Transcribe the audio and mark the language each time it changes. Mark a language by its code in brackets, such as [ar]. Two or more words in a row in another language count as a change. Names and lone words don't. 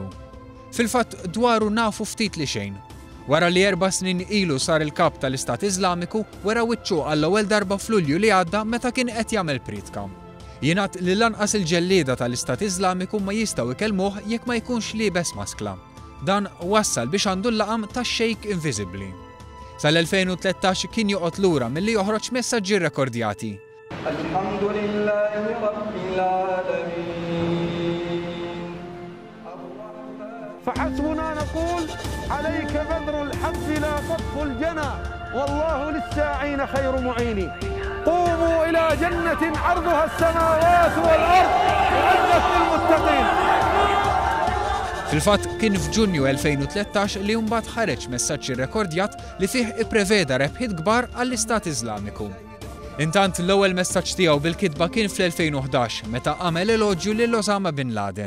[mt] Fil-fatt dwaru nafu ftit li xejn. Wara li 4 snin ilu sar il-kap tal-Istat Iżlamiku wara wiċċu għall-ewwel darba f'Lulju li għadda meta kien qed jagħmel pritka. Jingħad li lanqas il-ġellieda tal-Istat Iżlamiku ma jistgħu ikellmuh jekk ma jkunx liebes maskla. Dan wassal biex għandu l-laqam tax-Sheikh Invisibbli. Sal-2013 kien joqgħod lura milli joħroġ messaġġi rrekordjati. [ar] فحسبنا نقول عليك بدر الحمد لا تطف الجنى والله للساعين خير معين قوموا إلى جنة عرضها السماوات والأرض أعدت للمتقين. [mt] Fil-fatt kien f'Ġunju 2013 li mbagħad ħareġ messaġġ irrekordjat li fih ippreveda rebħiet kbar għall-Istat Iżlamiku. Intant l-ewwel messaġġ tiegħu bil-kitba kien fl-2011 meta għamel eloġġju lil Osama bin Laden.